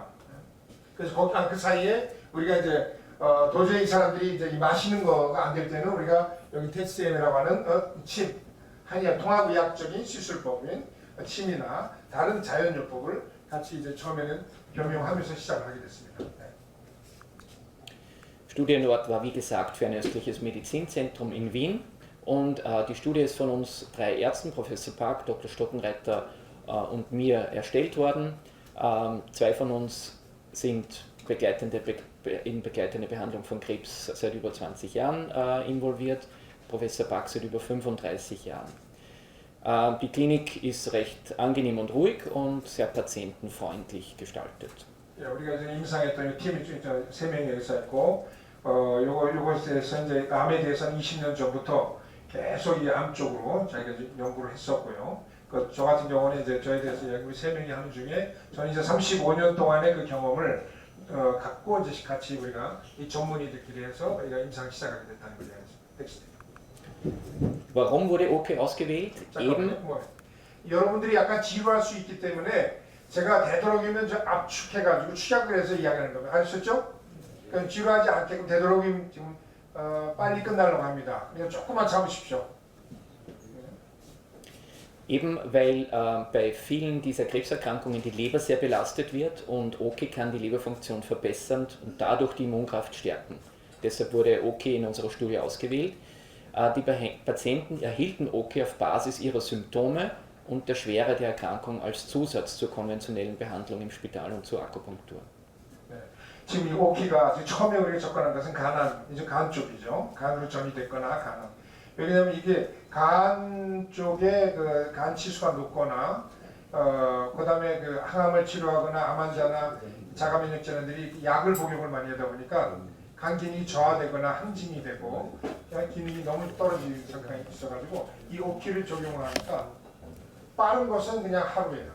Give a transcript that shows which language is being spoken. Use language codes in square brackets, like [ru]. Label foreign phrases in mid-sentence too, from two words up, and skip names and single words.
[ko] 그래서 그 사이에 우리가 이제 도저히 이 사람들이 이제 이 마시는 거가 안 될 때는 우리가 여기 TCM이라고 하는 침, 한의학 통합의학적인 시술법인 침이나 다른 자연요법을 같이 이제 처음에는 병용하면서 시작을 하게 됐습니다. 네. [de] Studienort war wie gesagt für ein östliches Medizinzentrum in Wien und die Studie ist von uns 3 Ärzten, Professor Park, Dr. Stockenreiter und mir erstellt worden. 2 von uns sind in begleitende Behandlung von Krebs seit über 20 Jahren involviert, Professor Park seit über 35 Jahren. Die Klinik ist recht angenehm und ruhig und sehr patientenfreundlich gestaltet. [ko] 우리가 지금 임상했던 팀이 3명에서 했고 요것에서 이제 암에 대해서는 20년 전부터 계속 이 암 쪽으로 자기가 연구를 했었고요. 저 같은 경우는 이제 저에 대해서 우리 3명이 하는 중에 저는 이제 35년 동안의 그 경험을 갖고 이제 같이 우리가 이 전문의들끼리 해서 우리가 임상을 시작하게 됐다는 걸 이야기했습니다. [de] Warum wurde OK ausgewählt? Eben [ko] 여러분들이 약간 지루할 수 있기 때문에 제가 되도록이면 좀 압축해가지고 축약을 해서 이야기하는 겁니다. 아셨죠? 그럼 지루하지 않게끔 되도록이면 지금 빨리 끝나려고 합니다. 그냥 조금만 참으십시오. [de] Eben weil bei vielen dieser Krebserkrankungen die Leber sehr belastet wird und OK kann die Leberfunktion verbessern und dadurch die Immunkraft stärken. Deshalb wurde OK in unserer Studie ausgewählt. Die Patienten erhielten OK auf Basis ihrer Symptome und der Schwere der Erkrankung als Zusatz zur konventionellen Behandlung im Spital und zur Akupunktur. [ko] 네. 지금 이 OK가 처음에 우리가 접근한 것은 간 쪽이죠. 간으로 전이됐거나 간암. 왜냐하면 이게 간 쪽에 그 간 치수가 높거나 그다음에 그 항암을 치료하거나 암 환자나 자가 면역질환들이 약을 복용을 많이 하다 보니까 간 기능이 저하되거나 항진이 되고 기능이 너무 떨어지는 상황이 있어가지고 이 OK를 적용을 하니까 빠른 것은 그냥 하루예요.